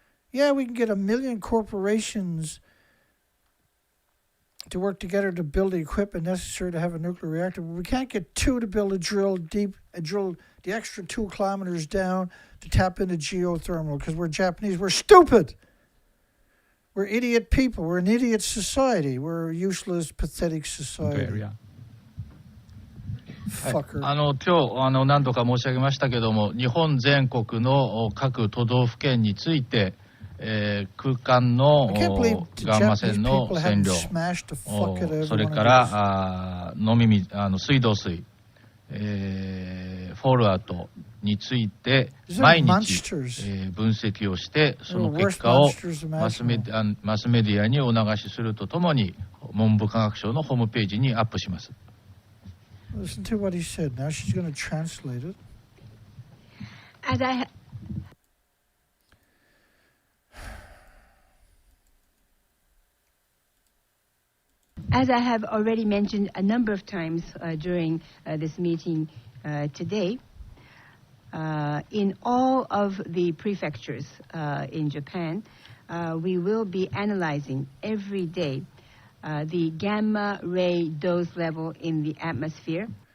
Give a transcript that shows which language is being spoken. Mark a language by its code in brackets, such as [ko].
[en] Yeah, we can get 1 million corporations to work together to build the equipment necessary to have a nuclear reactor, but we can't get 2 to build a drill deep and drill the extra 2 kilometers down to tap into geothermal because we're Japanese. We're stupid. We're idiot people. We're an idiot society. We're a useless, pathetic society. Fucker. [ja] 今日何度か申し上げましたけども、日本全国の各都道府県について、空間のガンマ線の線量、それから水道水、フォローアウトについて毎日、分析をして、その結果をマスメディアにお流しするとともに文部科学省のホームページにアップします。 [en] Listen to what he said. Now she's going to translate it. As I have already mentioned a number of times during this meeting today, in all of the prefectures in Japan, we will be analyzing every day the gamma ray dose level in the atmosphere.